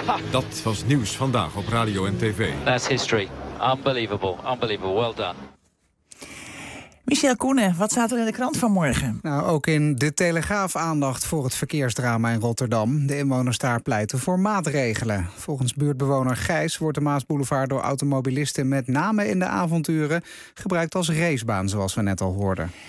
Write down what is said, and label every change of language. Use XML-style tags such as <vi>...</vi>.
<nl>Dat was nieuws vandaag op Radio en TV.</nl> <en>That's history. Unbelievable, unbelievable, well done.</en> <nl>Michel Koenen, wat staat er in de krant vanmorgen? Nou, ook in de Telegraaf aandacht voor het verkeersdrama in Rotterdam. De inwoners daar pleiten voor maatregelen. Volgens buurtbewoner Gijs wordt de Maasboulevard door automobilisten, met name in de avonduren, gebruikt als racebaan, zoals we net al hoorden.</nl>